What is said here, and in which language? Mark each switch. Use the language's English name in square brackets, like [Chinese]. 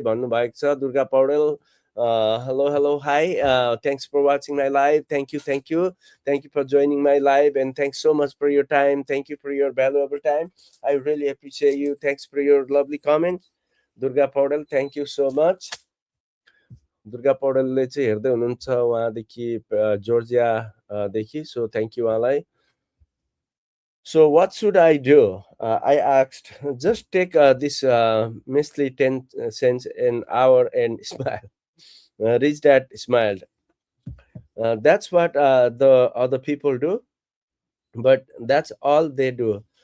[Nepali] भन्नुभएको छ [English] Durga Paudel. Hello, hello, hi. Thanks for watching my live. Thank you for joining my live, and thanks so much for your time. Thank you for your valuable time. I really appreciate you. Thanks for your lovely comments, Durga Paudel. Thank you so much. [Nepali] Durga पौडेलले चाहिँ हेर्दै हुनुहुन्छ उहाँदेखि जर्जियादेखि [English] so thank you [Nepali] उहाँलाई. [English] So what should I do? I asked. Just take this measly 10 cents an hour and smile. Rich Dad smiled. That's what the other people do, but that's all they do.